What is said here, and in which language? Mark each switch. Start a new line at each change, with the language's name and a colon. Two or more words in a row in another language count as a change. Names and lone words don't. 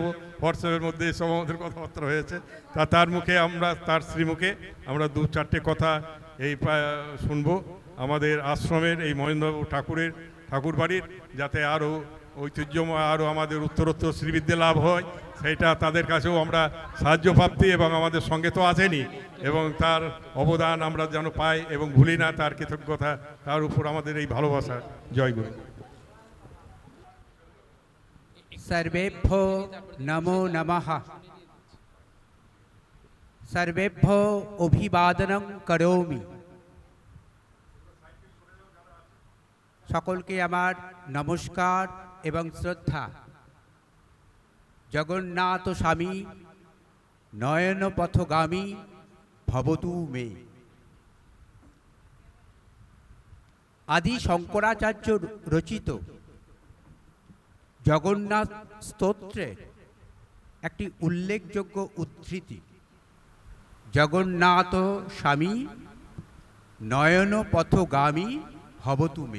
Bangla: হোয়াটসঅ্যাপের মধ্যে এসব আমাদের কথাবার্তা হয়েছে, তার মুখে আমরা, তার শ্রীমুখে আমরা দু চারটে কথা এই শুনবো আমাদের আশ্রমের এই মহেন্দ্রবাবু ঠাকুরের ঠাকুর বাড়ির, যাতে আরও ঐতিহ্যময়, আরও আমাদের উত্তরোত্তর শ্রীবিদ্যা লাভ হয়, সেইটা তাদের কাছেও আমরা সাহায্য প্রাপ্তি এবং আমাদের সঙ্গে তো আছেনই, এবং তার অবদান আমরা যেন পাই এবং ভুলি না তার কৃতজ্ঞতা, তার উপর আমাদের এই ভালোবাসা। জয় গুরু।
Sanskrit: सर्वेभ्यो नमो नमः। सर्वेभ्यो अभिवादनं करोमि।
Bangla: সকলকে আমার নমস্কার এবং শ্রদ্ধা।
Sanskrit: জগন্নাথ স্বামী নয়ন পথগামী ভবতু মে।
Bangla: আদি শঙ্করাচার্য রচিত জগন্নাথ স্তোত্রের একটি উল্লেখযোগ্য উদ্ধৃতি,
Sanskrit: জগন্নাথ স্বামী নয়ন পথগামী ভবতু মে।